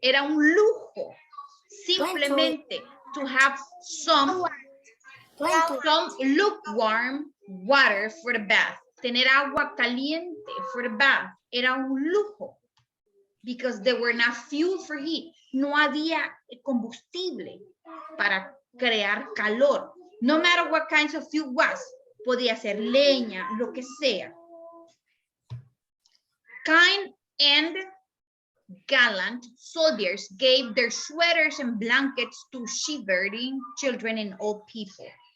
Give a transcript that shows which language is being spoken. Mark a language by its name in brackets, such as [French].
[Spanish] Era un lujo. Simplemente [English] to have some lukewarm water for the bath. [Spanish] Tener agua caliente [English] for the bath. [Spanish] Era un lujo. [English] Because there were not fuel for heat. [Spanish] No había combustible para crear calor. [English] No matter what kinds of fuel was. [Spanish] Podía ser leña, lo que sea. [English] Kind and gallant soldiers gave their sweaters and blankets to shivering children and old people.